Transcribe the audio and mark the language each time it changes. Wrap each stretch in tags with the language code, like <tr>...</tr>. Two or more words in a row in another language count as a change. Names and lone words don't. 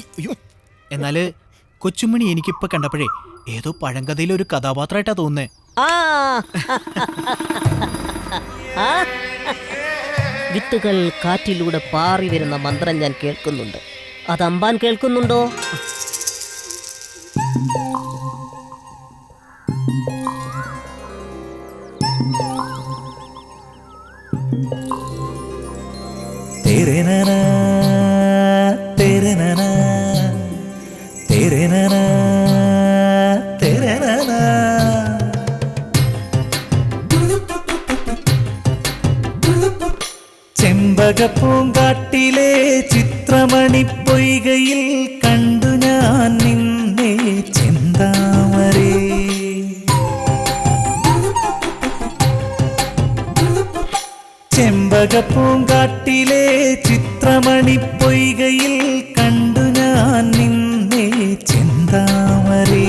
<ml>എന്നാല് കൊച്ചുമണി എനിക്കിപ്പൊ കണ്ടപ്പോഴേ ഏതോ പഴങ്കഥയിലെ ഒരു കഥാപാത്രമായിട്ടാ തോന്നുന്നേ. വിത്തുകൾ കാറ്റിലൂടെ പാറി വരുന്ന മന്ത്രം ഞാൻ കേൾക്കുന്നുണ്ട്. അത് അമ്പാൻ കേൾക്കുന്നുണ്ടോ?</ml> <hi>तेरे नैना तेरे नैना तेरे नैना तेरे नैना</hi> <ml>ചെമ്പകപ്പൂങ്കാട്ടിലെ ചിത്രമണിപ്പൊയ്കയിൽ കണ്ടു ഞാൻ നിന്നെ ചെന്താമരേ. ചെമ്പകപ്പൂങ്കാട്ടിലെ ചിത്രമണിപ്പൊയ്കയിൽ കണ്ടു ഞാൻ നിന്നെ ചെന്താമരേ.</ml>